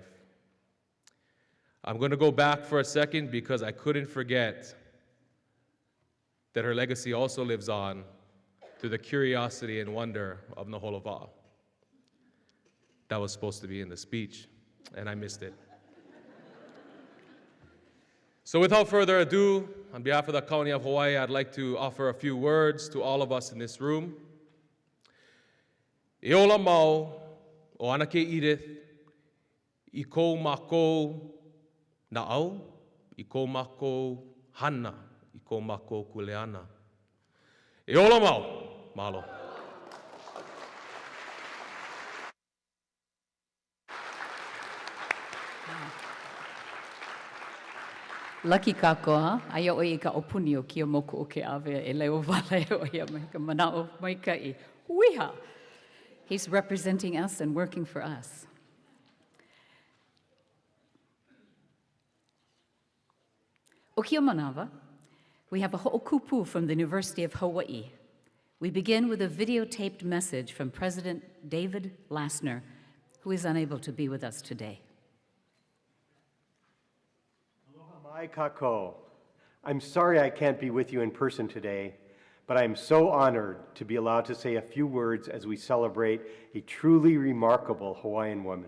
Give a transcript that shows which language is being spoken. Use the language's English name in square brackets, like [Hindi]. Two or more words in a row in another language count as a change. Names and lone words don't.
[English] I'm going to go back for a second because I couldn't forget that her legacy also lives on through the curiosity and wonder of Naholova. That was supposed to be in the speech, and I missed it. So without further ado, on behalf of the County of Hawaii, I'd like to offer a few words to all of us in this room. [Hawaiian] E ola mau o ana ke Edith, I kou mākou na'au, I kou mākou hana, I kou mākou kuleana. E ola mau, malo. Lucky kakoa, aia oi I ka opuni o kia moku o ke ave e leo wale o ia mai ka manao mai kai. Uiha! [English] He's representing us and working for us. [Hawaiian] O kia manawa, [English] we have a ho'okupu from the University of Hawaii. We begin with a videotaped message from President David Lassner, who is unable to be with us today. [Hawaiian] Aloha mai kako. [English] I'm sorry I can't be with you in person today, but I'm so honored to be allowed to say a few words as we celebrate a truly remarkable Hawaiian woman.